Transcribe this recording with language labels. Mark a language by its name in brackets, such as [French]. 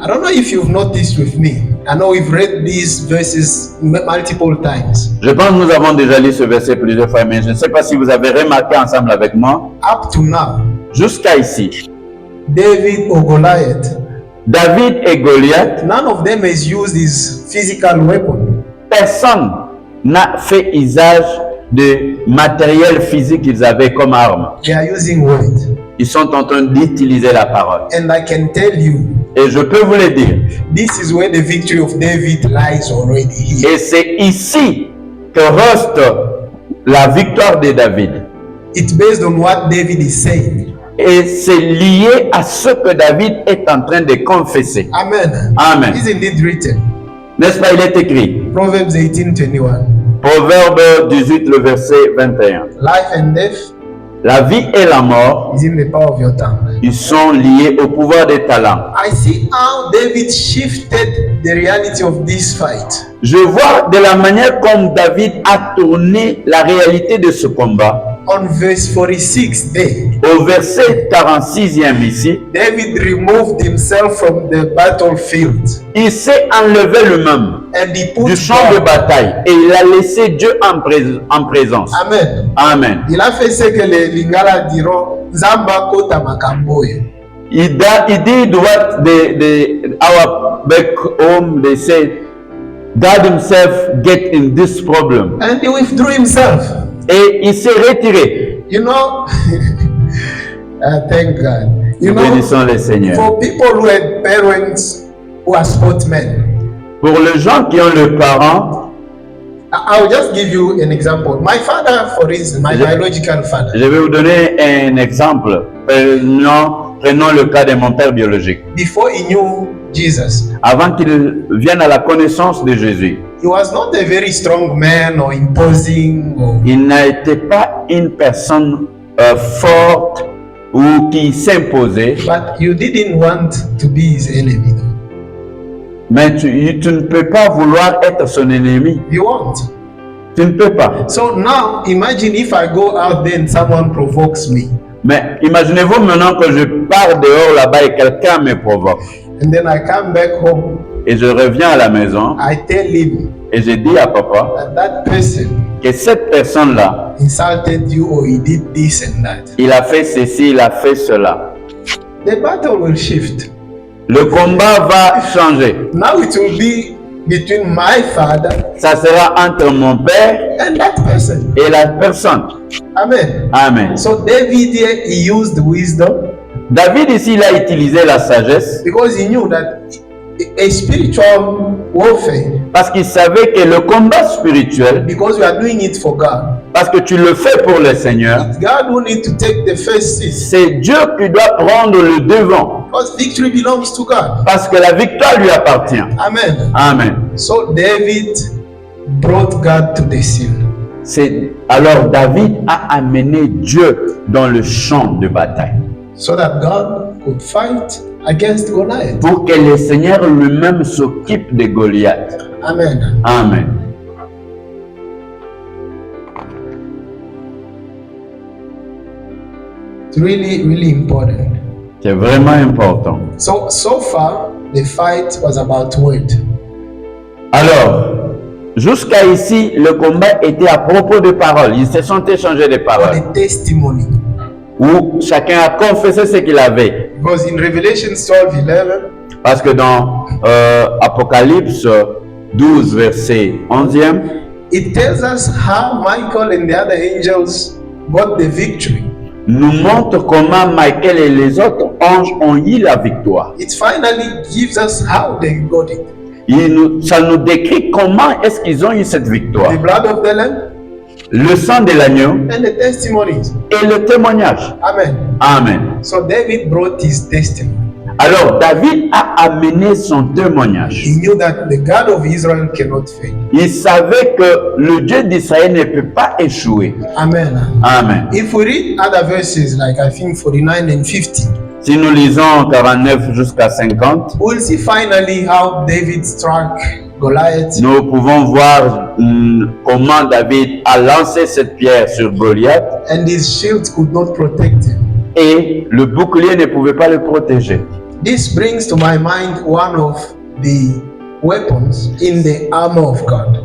[English] I don't know if you've noticed with me. I know we've read these verses multiple times. [French] Je pense que nous avons déjà lu ce verset plusieurs fois, mais je ne sais pas si vous avez remarqué ensemble avec moi. [English] Up to now, [French] Jusqu'à ici, [English] David or Goliath, [French] David et Goliath, [English] none of them has used his physical weapon. [French] personne n'a fait usage de matériel physique qu'ils avaient comme arme. [English] They are using word. [French] Ils sont en train d'utiliser la parole. [English] And I can tell you, [French] Et je peux vous le dire. [English] this is where the victory of David lies already here. [French] Et c'est ici que reste la victoire de David. [English] It's based on what David is saying. [French] Et c'est lié à ce que David est en train de confesser. [English] Amen. [French] Amen. [English] Isn't it written? [French] N'est-ce pas, il est écrit. [English] Proverbs 18:21. [French] Proverbe 18, le verset 21. [English] Life and death [French] La vie et la mort, [English] is in the power of your tongue. [French] ils sont liés au pouvoir des talents. [English] I see how David shifted the reality of this fight. [French] Je vois de la manière comme David a tourné la réalité de ce combat. [English] On verse 46 there, [French] Au verset 46e ici, [English] David removed himself from the battlefield [French] il s'est enlevé lui-même [English] and he put [French] du champ de [English] God. [French] bataille et il a laissé Dieu en présence. [English] Amen. [French] Amen. Il a fait ce que les Lingala diront, [Lingala] Zamba kota makamboye. [English] He did what our back home they said, God himself get in this problem. And he withdrew himself. [French] Et il s'est retiré. [English] You know, thank God. You [French] Nous [English] know, [French] bénissons le Seigneur. [English] for people who had parents who are sportsmen, [French] Pour les gens qui ont le parent, [English] I'll just give you an example. My father, for instance, my biological father, [French] je vais vous donner un exemple. Prenons le cas de mon père biologique. [English] before he knew Jesus, [French] Avant qu'il vienne à la connaissance de Jésus, [English] he was not a very strong man or imposing or [French] il n'a été pas une personne forte ou qui s'imposait, [English] but you didn't want to be his enemy. [French] mais tu ne peux pas vouloir être son ennemi. [English] You won't. [French] Tu ne peux pas. [English] So now imagine if I go out there and someone provokes me, [French] Mais imaginez-vous maintenant que je pars dehors là-bas et quelqu'un me provoque. [English] and then I come back home, [French] Et je reviens à la maison [English] I tell him [French] et je dis à papa [English] that that person [French] que cette personne-là, [English] insulted you or he did this and that. [French] il a fait ceci, il a fait cela. [English] The battle will shift. [French] Le combat va changer. [English] Now it will be between my father [French] Ça sera entre mon père [English] and that person. [French] et la personne. [English] Amen. [French] Amen. [English] So David here, he used wisdom [French] David ici, il a utilisé la sagesse [English] because he knew that a spiritual warfare, [French] parce qu'il savait que le combat spirituel, [English] because we are doing it for God, [French] parce que tu le fais pour le Seigneur, [English] it's God who need to take the first seat [French] c'est Dieu qui doit prendre le devant [English] because victory belongs to God. [French] parce que la victoire lui appartient. [English] Amen. [French] Amen. [English] So David brought God to the scene. [French] Alors David a amené Dieu dans le champ de bataille [English] So that God could fight against Goliath. [French] pour que le Seigneur lui-même s'occupe de Goliath. [English] Amen. [French] Amen. [English] It's really, really important. [French] C'est vraiment important. [English] So far, the fight was about word. [French] Alors, jusqu'à ici, le combat était à propos de paroles. Ils se sont échangés des [English] Or [French] paroles [English] the testimony. [French] où chacun a confessé ce qu'il avait. [English] Because in Revelation 12:11, [French] Parce que dans Apocalypse 12, verset 11e, [English] it tells us how Michael and the other angels got the victory. [French] nous montre comment Michael et les autres anges ont eu la victoire. [English] It finally gives us how they got it. [French] Ça nous décrit comment est-ce qu'ils ont eu cette victoire. [English] The blood of the Lamb [French] Le sang de l'agneau [English] and the testimonies. [French] et le témoignage. [English] Amen. [French] Amen. [English] So David brought his testimony. [French] Alors David a amené son témoignage. [English] He knew that the God of Israel cannot fail. [French] Il savait que le Dieu d'Israël ne peut pas échouer. [English] Amen. [French] Amen. [English] If we read other verses like I think 49 and 50, [French] Si nous lisons 49 jusqu'à 50, [English] we'll see finally how David struck Goliath. [French] nous pouvons voir comment David a lancé cette pierre sur Goliath [English] And his shield could not protect him. [French] et le bouclier ne pouvait pas le protéger. [English] This brings to my mind one of the weapons in the armor of God.